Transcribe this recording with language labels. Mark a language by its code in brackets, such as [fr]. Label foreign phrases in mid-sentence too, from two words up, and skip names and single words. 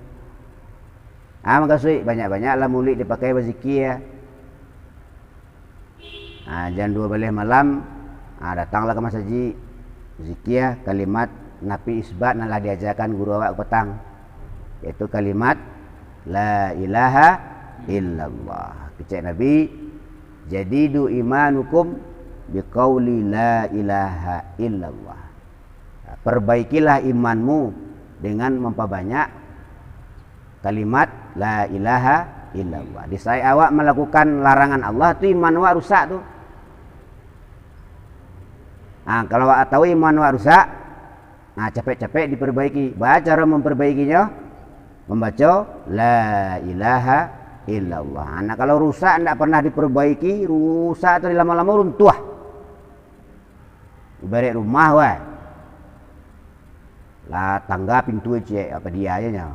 [id] Maksud banyak-banyaklah mulut dipakai berzikir. Jam 2 balik malam datanglah ke masjid zikir kalimat Nabi isbat nalah diajarkan guru awak petang, yaitu kalimat [ar] لا إله إلا الله. [id] Kecek Nabi, [ar] جددوا إيمانكم بقول لا إله إلا الله. [id] Perbaikilah imanmu dengan memperbanyak kalimat [ar] لا إله إلا الله. [id] Di saat awak melakukan larangan Allah tu iman awak rusak tu. Kalau awak tahu iman awak rusak, capek-capek diperbaiki. Cara memperbaikinya membaca [ar] لا إله إلا الله. [id] Kalau rusak tidak pernah diperbaiki, rusak tu lama-lama runtuh. Ibarat rumah wah. Lah tangga pintu cek apa dia aja nya.